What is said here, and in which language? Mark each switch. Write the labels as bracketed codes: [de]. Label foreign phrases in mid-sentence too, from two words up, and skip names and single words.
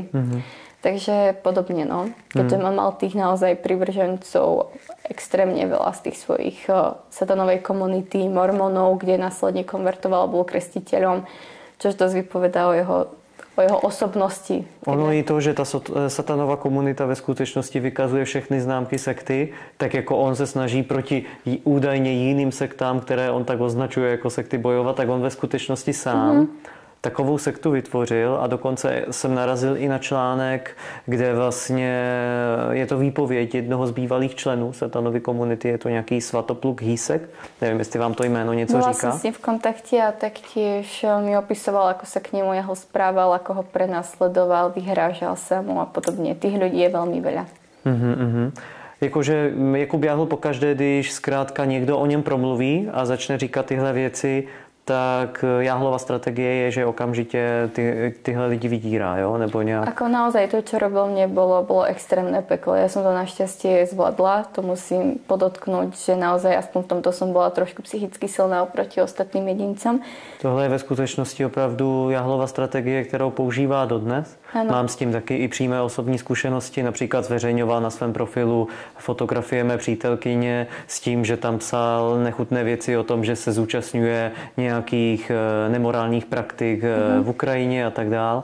[sk] Takže podobne, no. Keďže mám mal tých naozaj privržencov extrémne veľa z tých svojich satanovej komunity, mormonov, kde následne konvertoval, bol krstiteľom, čož dosť vypovedá o jeho osobnosti. [cs] Ono i to, že ta satanová komunita ve skutečnosti vykazuje všechny známky sekty, tak jako on se snaží proti údajně jiným sektám, které on tak označuje jako sekty bojovat, tak on ve skutečnosti sám takovou sektu vytvořil a dokonce jsem narazil i na článek, kde vlastně je to výpověď jednoho z bývalých členů satanovy komunity, je to nějaký Svatopluk Hýsek, nevím, jestli vám to jméno něco říká. [sk] Bola som s ním v kontakte a taktiež mi opisoval, ako sa k nemu jeho správal, ako ho prenasledoval, vyhrážal sa mu a podobně. Tých ľudí je veľmi veľa. [cs] Jakože Jakub Jáhl pokaždé, když zkrátka někdo o něm promluví a začne říkat tyhle věci, tak Jáhlova strategie je, že okamžite tyhle lidi vydírá, jo? Nebo nejak... [sk] Ako naozaj to, čo robil mne, bolo extrémne peklo. Ja som to našťastie zvládla, to musím podotknúť, že naozaj aspoň v tomto som bola trošku psychicky silná oproti ostatným jedincom. [cs] Tohle je ve skutečnosti opravdu Jáhlova strategie, kterou používá dodnes. Ano. Mám s tím taky i přímé osobní zkušenosti, například zveřejňoval na svém profilu fotografie mé přítelkyně s tím, že tam psal nechutné věci o tom, že se zúčastňuje nějakých nemorálních praktik v Ukrajině a tak dál.